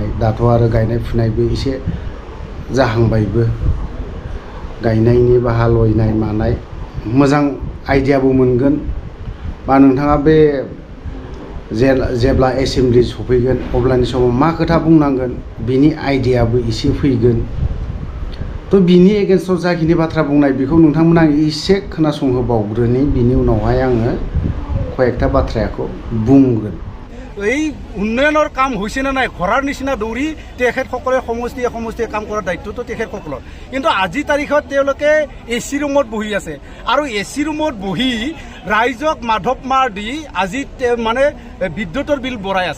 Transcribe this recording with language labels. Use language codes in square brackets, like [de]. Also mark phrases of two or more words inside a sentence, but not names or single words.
[brx] दाथ' आरो गायनाय फुनायबो एसे जाहांबायबो गायनायनि बा हालौनाय मानाय मोजां आइडियाबो मोनगोन बा नोंथाङा बे जेब्ला एसेम्बलि सफैगोन अब्लानि समाव मा खोथा बुंनांगोन बिनि आइडियाबो एसे फैगोन। थ' बिनि एगेन्स्टआव जाखिनि बाथ्रा बुंनाय बेखौ नोंथांमोना एसे खोनासंहोबावग्रोनि बिनि उनावहाय आङो कयेकटा बाथ्राखौ बुंगोन। [as] এই উন্নয়নৰ কাম হৈছে না নাই ঘৰৰ নিচিনা দৌৰি তেখেতসকলে সমষ্টিয়ে কাম কৰাৰ দায়িত্বটো তেখেতসকলৰ। কিন্তু আজি তাৰিখত তেওঁলোকে এচি ৰুমত বহি আছে আৰু এচি ৰুমত বহি ৰাইজক মাধৱ মাৰ দি আজি মানে বিদ্যুতৰ বিল বঢ়াই আছে।